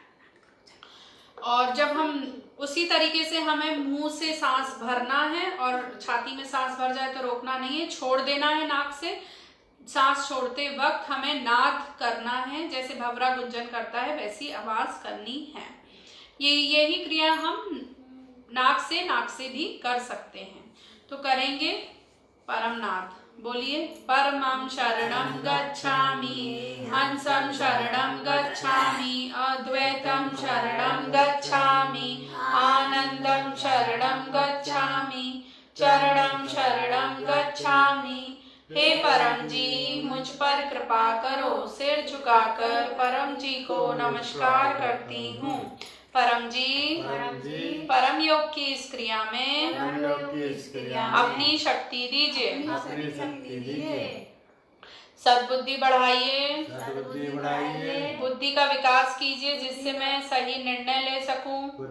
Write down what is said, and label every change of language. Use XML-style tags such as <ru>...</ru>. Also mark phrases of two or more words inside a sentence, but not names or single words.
<hi>और जब हम उसी तरीके से हमें मुंह से सांस भरना है और छाती में सांस भर जाए तो रोकना नहीं है, छोड़ देना है नाक से। सांस छोड़ते वक्त हमें नाद करना है, जैसे भंवरा गुंजन करता है वैसी आवाज करनी है। यही क्रिया हम नाक से भी कर सकते हैं। तो करेंगे परमनाद। बोलिए,</hi> <sa>परमं शरणं गच्छामि, हंसं शरणं गच्छामि, अद्वैतं शरणं गच्छामि, आनंदं शरणं गच्छामि, चरणं शरणं गच्छामि।</sa> <hi>हे परम जी, मुझ पर कृपा करो। सिर झुकाकर परम जी को नमस्कार करती हूँ। परम जी, परम योग की इस क्रिया में अपनी शक्ति दीजिए, सद्बुद्धि बढ़ाइए, बुद्धि का विकास कीजिए जिससे मैं सही निर्णय ले सकूं,</hi>